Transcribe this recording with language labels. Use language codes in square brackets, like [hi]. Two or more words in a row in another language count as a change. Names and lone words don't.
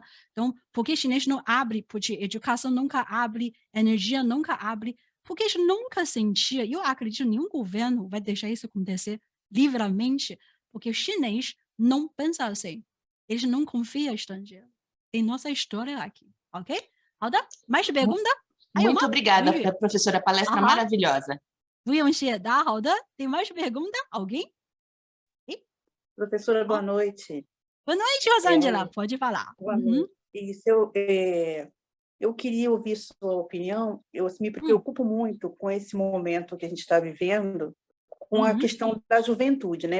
[pt] Então, porque chinês não abre, porque educação nunca abre, energia nunca abre, porque eles nunca sentiam, eu acredito que nenhum governo vai deixar isso acontecer livremente, porque o chinês não pensa assim. Eles não confiam em estrangeiro. Tem nossa história aqui, ok? [zh] 好的, [pt] mais pergunta? Muito obrigada, professora, palestra maravilhosa. [zh] 不用谢，大家好的. [pt] Tem mais pergunta? Alguém? Professora, boa noite. Boa noite, Rosângela. Pode falar. Boa noite. Isso, eu queria ouvir sua opinião. Eu me preocupo muito com esse momento que a gente está vivendo, com a questão da juventude, né?